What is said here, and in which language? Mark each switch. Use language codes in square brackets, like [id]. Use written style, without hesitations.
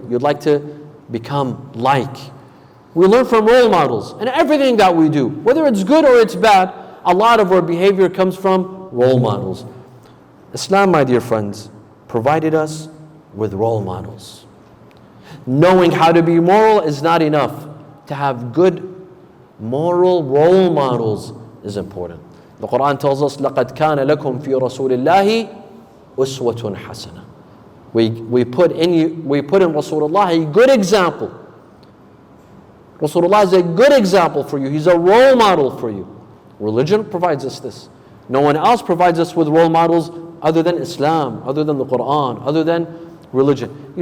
[en] You'd like to become like. We learn from role models and everything that we do, whether it's good or it's bad, a lot of our behavior comes from role models. Islam, my dear friends, provided us with role models. Knowing how to be moral is not enough. To have good moral role models is important. The Quran tells us, [ar] لَقَدْ كَانَ لَكُمْ فِي رَسُولِ اللَّهِ أُسْوَةٌ حَسَنَةٌ. [en] We put in Rasulullah a good example. Rasulullah is a good example for you. He's a role model for you. Religion provides us this. No one else provides us with role models other than Islam, other than the Quran, other than religion.